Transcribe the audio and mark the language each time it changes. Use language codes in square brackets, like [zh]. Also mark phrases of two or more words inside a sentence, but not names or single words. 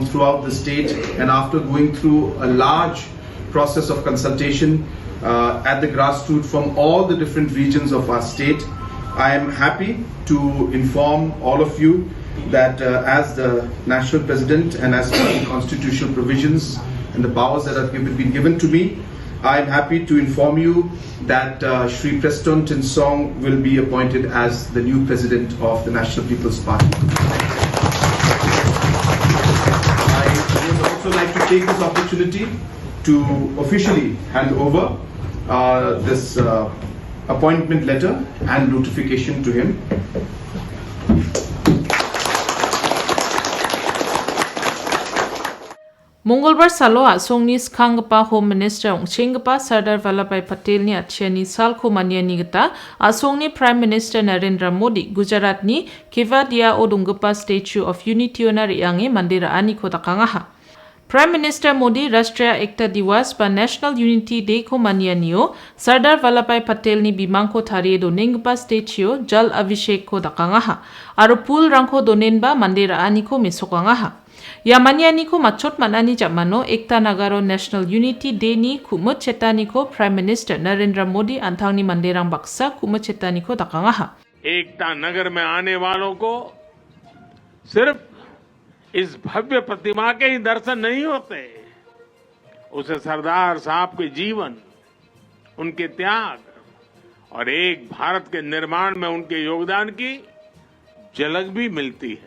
[en] throughout the state, and after going through a large process of consultation at the grassroots from all the different regions of our state, I am happy to inform all of you that as the national president and as per the constitutional provisions and the powers that have been given to me, I am happy to inform you that Shri Preston Tinsong will be appointed as the new president of the National People's Party. I would also like to take this opportunity to officially hand over this appointment letter and notification to him. [grt] Mongolbar salo asong ni skanggapa Home Minister ong Chingpa Sardar Vallabhbhai Patel ni atsia ni salko maniani gita asong ni Prime Minister Narendra Modi Gujarat ni Kevadia o donggapa Statue of Unity ona riange mandira ani kota kangaha. Prime Minister Modi Rashtriya Ekta Diwas ba National Unity Day ko manianio Sardar Vallabhbhai Patel ni bimangko tharie do nengpa statue Jal Abhishek ko dakangaha aro pul rangko donen ba mandira ani ko mesokangaha. Ya maniani ko machot manani jamano Ekta Nagaro National Unity Day ni kumut chetani ko Prime Minister Narendra Modi antangni manderang baksa kumut chetani ko dakangaha. [hi] एकता नगर में आने वालों को सिर्फ इस भव्य प्रतिमा के ही दर्शन नहीं होते, उसे सरदार साहब के जीवन, उनके त्याग और एक भारत के निर्माण में उनके योगदान की झलक भी मिलती है।